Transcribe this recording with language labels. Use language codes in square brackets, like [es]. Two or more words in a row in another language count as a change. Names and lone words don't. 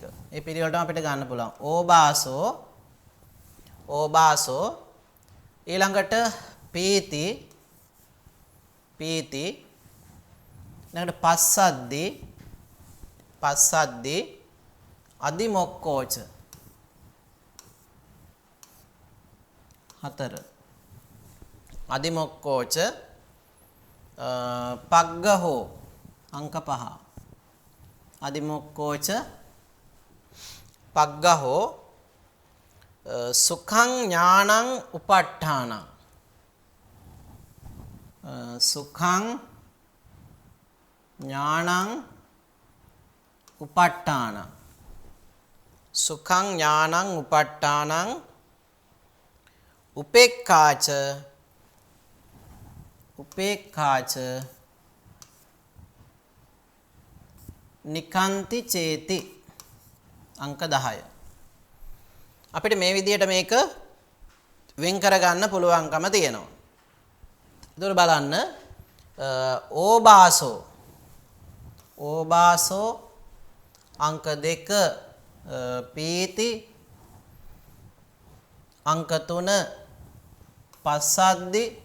[si] ඒ පිළිවෙලටම අපිට ගන්න පුළුවන්. ඕබාසෝ ඊළඟට පීති ඊළඟට [pi] පස්සද්දි අදිමොක්කෝච 4 අදිමොක්කෝච පග්ගහෝ අංක 5 අදිමොක්කෝච පග්ගහෝ සුඛං ඥානං උපට්ඨානං සුඛං ඥානං උපට්ඨානං සුඛං ඥානං උපට්ඨානං උපේක්ඛාච නිකාන්ති චේති අංක 10. [si] අපිට මේ විදිහට මේක වෙන් කරගන්න පුළුවන්කම තියෙනවා. එතකොට බලන්න ඕබාසෝ අංක 2 පීති අංක 3 පස්සද්දි